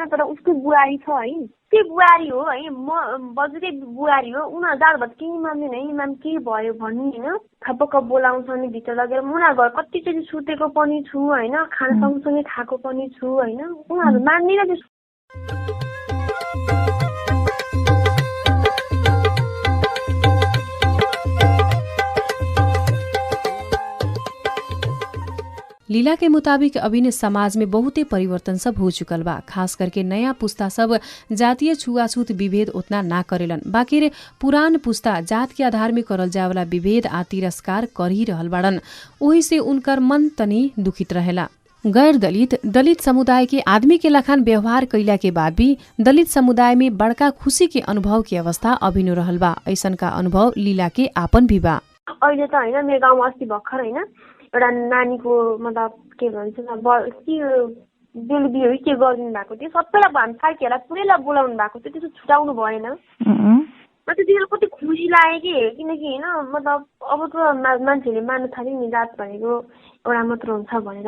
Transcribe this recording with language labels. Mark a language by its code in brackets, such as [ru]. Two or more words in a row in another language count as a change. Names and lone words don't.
[ne] तर उसको बुहारी छ है, त्यही बुहारी हो है, म बजुकै बुहारी हो, उनीहरू जात केही मान्दैन है, इमाम के भयो भन्ने होइन। थपक्क बोलाउँछ नि भित्र लगेर। उनीहरू घर कतिचोटि सुतेको पनि छु होइन, खाना सँगसँगै खाएको पनि छु होइन, उनीहरू मान्दैन त्यस्तो। [bho] लीला के मुताबिक अभी समाज में बहुते परिवर्तन सब हो चुकल बा। खास करके नया पुस्ता सब जातीय छुआछूत विभेद उतना ना करेलन, बाकी पुरान पुस्ता जात के आधार में करल जाए वाला विभेद आ तिरस्कार कर ही रहल बाड़न। ओही से उनकर मन तनी दुखित रहेला। गैर दलित समुदाय के आदमी के लखान व्यवहार कैला के बाद भी दलित समुदाय में बड़का खुशी के अनुभव की अवस्था अभिनो रहल बा। ऐसन का अनुभव लीला के आपन भी बा। [ne] अहिले त होइन मेरो गाउँमा अस्ति भर्खर होइन एउटा नानीको मतलब के भन्छ बेलुबी हो के गरिदिनु भएको थियो। सबैलाई हामी साथीहरूलाई पुरैलाई बोलाउनु भएको थियो, त्यस्तो छुटाउनु भएन। म त्यतिखेर कति खुसी लाग्यो कि किनकि होइन मतलब अब त मान्छेले मान्नु थाल्यो नि जात भनेको एउटा मात्र हुन्छ भनेर।